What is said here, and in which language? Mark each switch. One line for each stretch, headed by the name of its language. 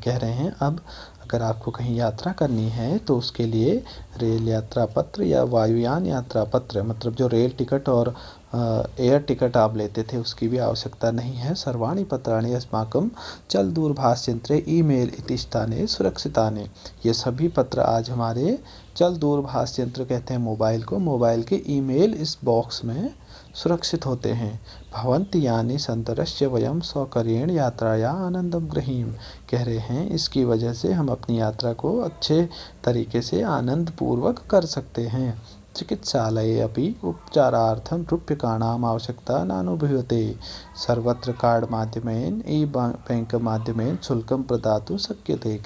Hindi: कह रहे हैं अब अगर आपको कहीं यात्रा करनी है तो उसके लिए रेल यात्रा पत्र या वायुयान यात्रा पत्र, मतलब जो रेल टिकट और एयर टिकट आप लेते थे, उसकी भी आवश्यकता नहीं है।
Sanskrit: सर्वाणि पत्राणि अस्माकं चल दूरभाषयंत्रे ईमेल इति स्थाने सुरक्षितानि।
Hindi: ये सभी पत्र आज हमारे चल दूरभाष यंत्र कहते हैं मोबाइल को, मोबाइल के ईमेल इस बॉक्स में सुरक्षित होते हैं।
Sanskrit: भवन्ति यानि सन्तरस्य वयं सौकर्येण यात्राया आनंदम ग्रहीम।
Hindi: कह रहे हैं इसकी वजह से हम अपनी यात्रा को अच्छे तरीके से आनंद पूर्वक कर सकते हैं।
Sanskrit: चिकित्सालये अपि उपचारार्थं रूप्यकाणाम् आवश्यकता नानुभूयते। सर्वत्र कार्ड माध्यमेन बैंक माध्यमेन शुल्कं प्रदातुं शक्यते।